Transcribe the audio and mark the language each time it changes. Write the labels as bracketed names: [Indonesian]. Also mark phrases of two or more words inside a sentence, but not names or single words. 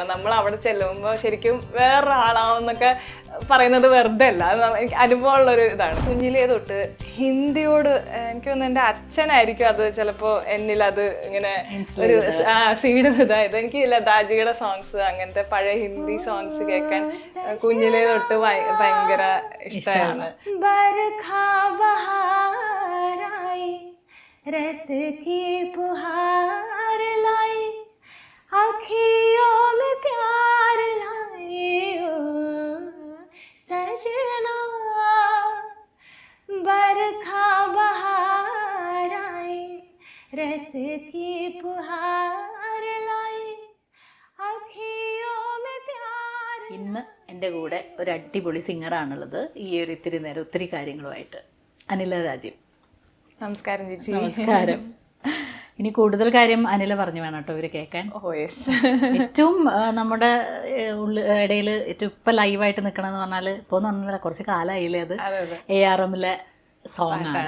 [Malayalam] നമ്മൾ അവിടെ ചെല്ലുമ്പോൾ ശരിക്കും വേറൊരാളാവുന്നൊക്കെ പറയുന്നത് വെറുതെ അല്ല, അത് എനിക്ക് അനുഭവമുള്ളൊരു ഇതാണ്. കുഞ്ഞിലേ തൊട്ട് ഹിന്ദിയോട് എനിക്ക് തോന്നുന്നു എൻ്റെ അച്ഛനായിരിക്കും അത് ചിലപ്പോൾ എന്നിൽ അത് ഇങ്ങനെ ഒരു സീഡ് ഇതായത്. എനിക്ക് ലതാജിയുടെ സോങ്സ് അങ്ങനത്തെ പഴയ ഹിന്ദി സോങ്സ് കേൾക്കാൻ കുഞ്ഞിലേ തൊട്ട് ഭയങ്കര ഇഷ്ടമാണ്. [Hindi] सजना बरखा बहार आए रस की फुहार लाए अखियों में प्यार. [Malayalam] ഇന്ന് എൻ്റെ കൂടെ ഒരു അടിപൊളി സിംഗറാണുള്ളത് ഈ ഒരു ഇത്തിരി നേരം ഒത്തിരി കാര്യങ്ങളുമായിട്ട്. അനില രാജീവ്. നമസ്കാരം ചേച്ചി. നമസ്കാരം. ഇനി കൂടുതൽ കാര്യം അനില പറഞ്ഞു വേണം കേട്ടോ ഇവര് കേൾക്കാൻ. ഏറ്റവും നമ്മുടെ ഇടയിൽ ഏറ്റവും ഇപ്പം ലൈവായിട്ട് നിൽക്കണമെന്ന് പറഞ്ഞാൽ ഇപ്പോൾ എന്ന് പറഞ്ഞാൽ കുറച്ച് കാലമായില്ലേ അത് ARMലെ സോങ് ആണ്.